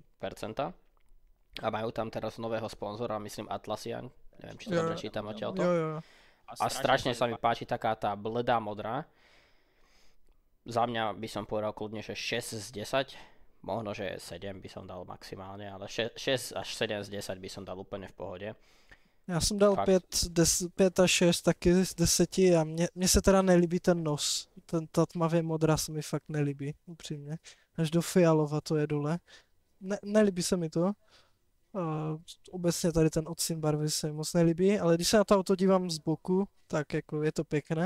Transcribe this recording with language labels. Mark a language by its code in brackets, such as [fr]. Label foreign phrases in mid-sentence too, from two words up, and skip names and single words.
[sk] A majú tam teraz nového sponzora, myslím Atlassian, Neviem, či to dobre čítam odtiaľto. Jo. A strašne sa mi páči taká tá bledá modrá. Za mňa by som povedal kľudne, že 6 z 10. Možno, že 7 by som dal maximálne, ale 6 až 7 z 10 by som dal úplne v pohode. [cs] Já jsem dal Fakt. 5 a 6 taky z 10 a mně se teda nelíbí ten nos. Ta tmavě modrá se mi fakt nelíbí, upřímně. Až do fialova to je dole. Nelíbí se mi to. Obecně tady ten odstín barvy se mi moc nelíbí, ale když se na to auto dívám z boku, tak jako je to pěkné.